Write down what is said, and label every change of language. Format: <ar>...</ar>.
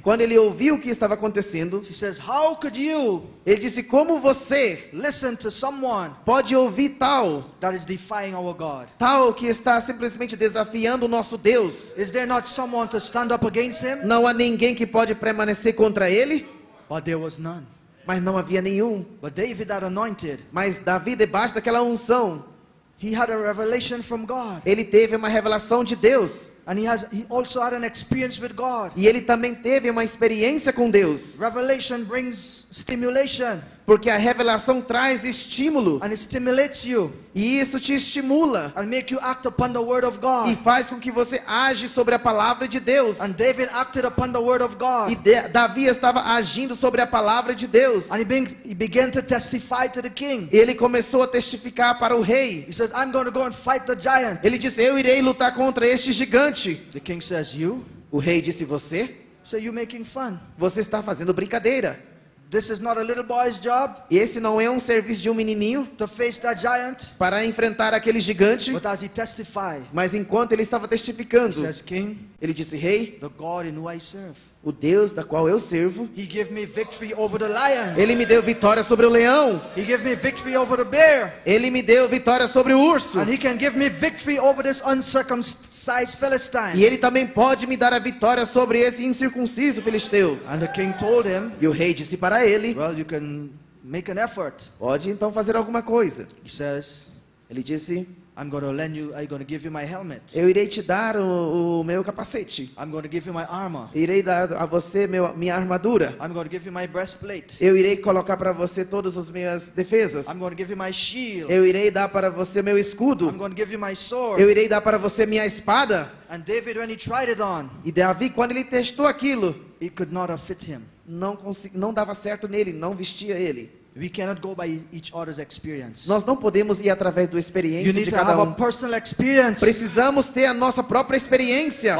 <pt>quando ele ouviu o que estava acontecendo,</pt> <en>he says, how could you</en> <pt>ele disse: como você</pt> <en>listen to someone</en> <pt>pode ouvir tal</pt> <en>that is defying our God?</en> <pt>que está simplesmente desafiando o nosso Deus?</pt> <en>Is there not someone to stand up against him?</en> <pt>Não há ninguém que pode permanecer contra ele?</pt> <en>But there was none.</en> <pt>Mas não havia nenhum.</pt> <en>But David, that anointed,</en> <pt>Mas Davi, debaixo daquela unção,</pt> <en>he had a revelation from God.</en> <pt>Ele teve uma revelação de Deus.</pt> <en>And he also had an experience with God.</en> <pt>E ele também teve uma experiência com Deus.</pt> <en>Revelation brings stimulation.</en> <pt>Porque a revelação traz estímulo.</pt> <en>And it stimulates you.</en> <pt>E isso te estimula.</pt> <en>And make you act upon the word of</en> <pt>E</pt> <en>God.</en> <pt>faz com que você age sobre a palavra de Deus.</pt> <en>And David acted upon the word of God.</en> <pt>E Davi estava agindo sobre a palavra de Deus.</pt> <en>And he began to testify to the king.</en> <pt>Ele começou a testificar para o rei.</pt> <en>He says, I'm going to go and fight the giant.</en> <pt>Ele disse, eu irei lutar contra este gigante.</pt> <en>The king says, you?</en> <pt>O rei disse, você?</pt> <en>So you making fun.</en> <pt>Você está fazendo brincadeira.</pt> <en>This is not a little boy's job</en> <pt>E esse não é um serviço de um menininho</pt> <en>to face that giant.</en> <pt>para enfrentar aquele gigante.</pt> <en>But as he testified,</en> <pt>Mas enquanto ele estava</pt> <en>he</en> <pt>testificando,</pt> <en>says, King,</en> <pt>ele disse, rei,</pt> <en>the God in who I serve,</en> <pt>o Deus da qual eu sirvo,</pt> <en>he gave me victory over the lion.</en> <pt>ele me deu vitória sobre o leão.</pt> <en>He gave me victory over the bear.</en> <pt>Ele me deu vitória sobre o urso.</pt> <en>And he can give me victory over this uncircumcised Philistine.</en> <pt>E ele também pode me dar a vitória sobre esse incircunciso filisteu.</pt> <en>And the king told him,</en> <pt>E o rei disse para ele,</pt> <en>well, you can make an effort.</en> <pt>pode então fazer alguma coisa.</pt> <en>He says,</en> <pt>Ele disse,</pt> <en>I'm going to give you my helmet.</en> <pt>eu irei te dar o meu capacete.</pt> <en>I'm going to give you my armor.</en> <pt>Irei dar a você minha armadura.</pt> <en>I'm going to give you my breastplate.</en> <pt>Eu irei colocar para você todas as minhas defesas.</pt> <en>I'm going to give you my shield.</en> <pt>Eu irei dar para você meu escudo.</pt> <en>I'm going to give you my sword.</en> <pt>Eu irei dar para você minha espada.</pt> <en>And David, when he tried it on,</en> <pt>E Davi, quando ele testou aquilo,</pt> <en>it could not have fit him.</en> <pt>não dava certo nele, não vestia ele.</pt> <en>We cannot go by each other's experience.</en> <pt>Nós não podemos ir através do</pt> <en>You</en> <pt>experiência</pt> <en>need</en> <pt>de</pt> <en>to</en> <pt>cada</pt> <en>have a</en> <pt>um.</pt> <en>personal experience</en> <pt>Precisamos ter a nossa própria experiência</pt>